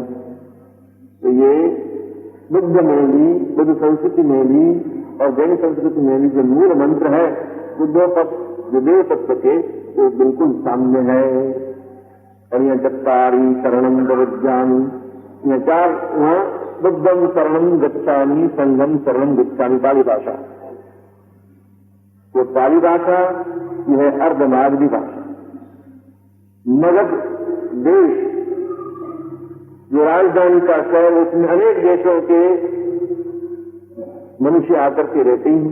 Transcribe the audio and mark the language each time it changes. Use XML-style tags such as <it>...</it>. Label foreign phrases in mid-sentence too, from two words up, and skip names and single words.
<hi>तो ये बुद्ध में भी, बुद्ध संस्कृति में भी और जैन संस्कृति में भी जो मूल मंत्र है बुद्धोपत देव तत्व के, वो बिल्कुल सामने है। और यह</hi> <pra>चत्तारी शरणम प्रवज्जामि,</pra> <hi>यह चार, वहां</hi> <pi>बुद्धम शरणम गच्छामि, संघम शरणम गच्छामि,</pi> <hi>पाली भाषा। वो पाली भाषा यह है अर्धमागधी भाषा। मगध देश जो राजधानी का शहर, उसमें अनेक देशों के मनुष्य आकर के रहते हैं।</hi>